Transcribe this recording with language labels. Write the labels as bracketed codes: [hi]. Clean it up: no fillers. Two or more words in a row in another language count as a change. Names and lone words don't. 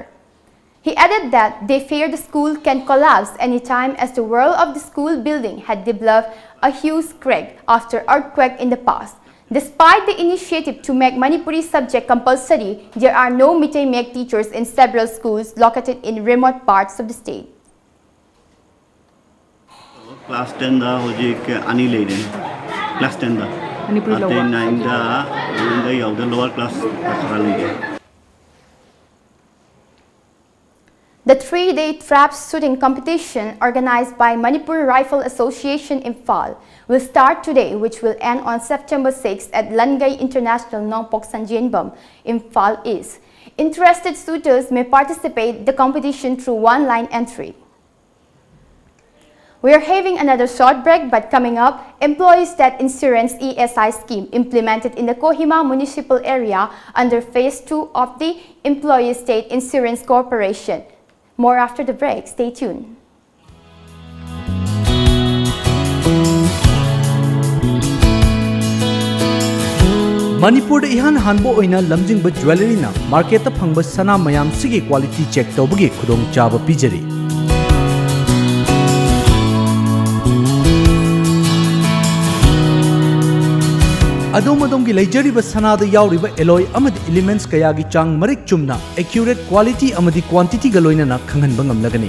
[en] He added that they fear the school can collapse anytime as the wall of the school building had developed a huge crack after earthquake in the past. Despite the initiative to make Manipuri subject compulsory, there are no Mitai-Mek teachers in several schools located in remote parts of the state. [mni] Class 10 da hojik ani leiden. Class 10 da. Manipuri lower. 9 da yaw da [en] lower class [mni] khara leiden. [en] The 3-day trap shooting competition organized by Manipur Rifle Association in Imphal will start today, which will end on September 6 at Langai International Nongpok Sanjianbam, Imphal East. Interested shooters may participate in the competition through one-line entry. We are having another short break, but coming up, Employee State Insurance ESI scheme implemented in the Kohima municipal area under Phase 2 of the Employee State Insurance Corporation. More after the break. Stay tuned. [mni] Manipur da ihan hanbo oina lamjingba jewelry na market ta phangba sana mayam sigi [en] quality check [mni] tawbagi khudong chaba pijari. Adom ki leijariba sanada yauriba alloy amadi elements kayagi chang marik chumna [en] accurate quality [mni] amadi quantity galoina na khanganba ngamlagani.